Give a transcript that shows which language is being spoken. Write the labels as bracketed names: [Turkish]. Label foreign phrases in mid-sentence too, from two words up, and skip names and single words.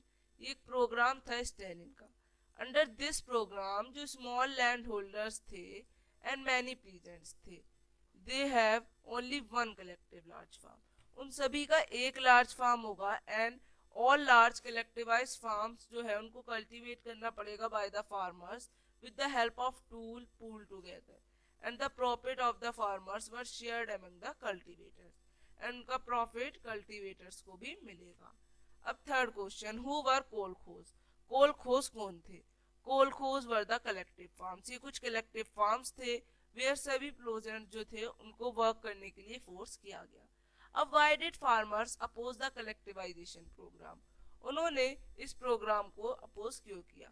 [Hindi] ये एक प्रोग्राम था स्टैलिन का। [English] under this program जो small land holders थे and many peasants थे, they have only one collective large farm. [Hindi] उन सभी का एक लार्ज फार्म होगा [English] and all large collectivise farms [Hindi] जो है उनको कल्टीवेट करना पड़ेगा [English] by the farmers with the help of tool pool together, and the profit of the farmers were shared among the cultivators, and [Hindi] उनका प्रॉफिट कल्टीवेटर्स को भी मिलेगा। [English] अब third question, who were Kolkhoz? [Hindi] कोलखोज कौन थे? [English] Kolkhoz were the collective farms. [Hindi] ये कुछ कलेक्टिव फार्म्स थे वेयर सभी प्लोजेंट जो थे उनको वर्क करने के लिए फोर्स किया गया। [English] अब why did farmers oppose the collectivization program? [Hindi] उन्होंने इस प्रोग्राम को अपोज क्यों किया?